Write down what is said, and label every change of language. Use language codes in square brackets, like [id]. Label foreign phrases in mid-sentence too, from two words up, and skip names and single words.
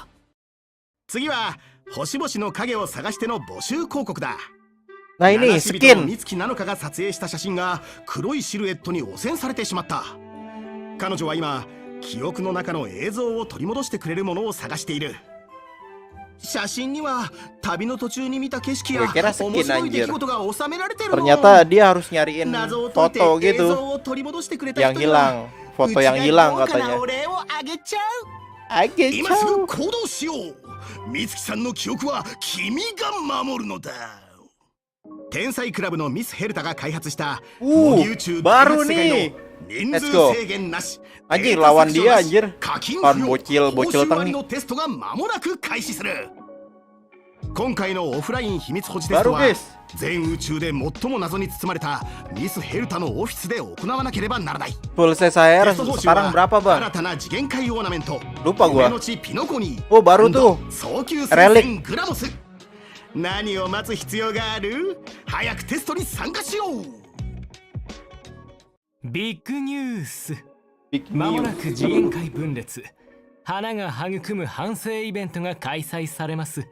[ja] 次は星々の影を探しての募集広告だ。 [id] Nah ini [ja] 七人の [id] skin. [ja] 美月なのかが撮影した写真が黒いシルエットに汚染されてしまった。彼女は今記憶の中の映像を取り戻してくれるものを探している。写真には旅の途中に見た景色や [id] Gue kira skin [ja] 面白い出 [id] anjir. [ja] 来事が収められてるの。 [id] Ternyata dia harus nyariin [ja] 謎を解いて [id] foto [ja] 映像 [id] gitu [ja] を取り戻してくれた [id] yang [ja] 人には [id] hilang, foto yang hilang [ja] うちが豪華な [id] katanya. [ja] お礼をあげちゃう。 [id] Aja [ja] 今すぐ [id] cow. [ja] 行動しよう。美月さんの記憶は君が守るのだ。天才クラブのミスヘルタが開発した模擬宇宙大 [id] baru [ja] 別世界の [id] nih. [ja] 人 [en] Let's [ja] 数 [en] go. [ja] 制限なし [id] Anjing lawan dia anjir. [ja] 課金 [id] Lawan [ja] 不要 [id] bocil [ja] 報 [id] bocil [ja] 酬割 [id] tang [ja] り [id] nih. [ja] のテストが間もなく開始する。今回のオフライン秘密保持テスト [id] Baru [ja] は [id] guys. [ja] 全宇宙で最も謎に包まれたミスヘルタのオフィスで行わなければならない。 [id] Pulsa saya [ja] テスト報酬 [id] sekarang [ja] は [id] berapa [ja] 新 [id] bang? [ja] たな次元界オーナメント [id] Lupa gua. [ja] 夢の地ピノコニー [id] Oh baru tuh. [ja] 早急 [id] Relic [ja] 戦グラモス。何を待つ必要がある？早くテストに参加しよう。ビッグニュース。 [en] Big [ja] まも [en] New. [ja] なく次元界分裂花が育む反省イベントが開催されます。